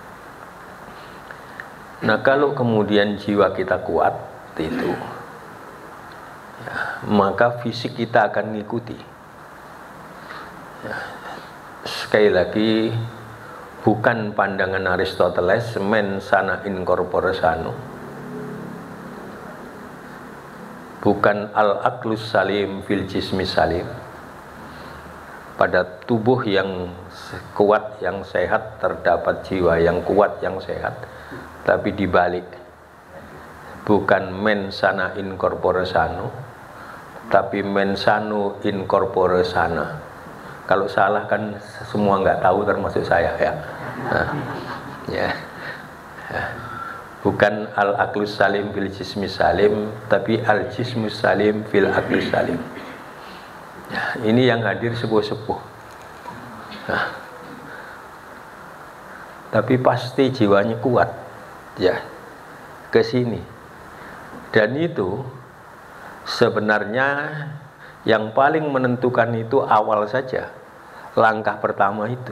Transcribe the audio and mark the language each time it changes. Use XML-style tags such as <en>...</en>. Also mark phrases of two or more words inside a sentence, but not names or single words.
<id>Nah, kalau kemudian jiwa kita kuat itu, ya, maka fisik kita akan mengikuti. Ya, sekali lagi, bukan pandangan Aristoteles,</id> <la>mens sana in corpore sano,</la> <ar>bukan العقل السليم في الجسم السليم.</ar> <id>Pada tubuh yang kuat, yang sehat, terdapat jiwa yang kuat, yang sehat. Tapi dibalik, bukan</id> <la>mens sana in corpore sano,</la> <id>tapi</id> <la>mens sano in corpore sana.</la> <id>Kalau salah kan semua nggak tahu, termasuk saya, ya. Nah, ya. Bukan</id> <ar>العقل السليم في الجسم السليم,</ar> <id>tapi</id> <ar>الجسم السليم في العقل السليم.</ar> <id>Ya, ini yang hadir sepuh-sepuh. Nah, tapi pasti jiwanya kuat, ya, ke sini. Dan itu sebenarnya yang paling menentukan itu awal saja, langkah pertama itu.</id>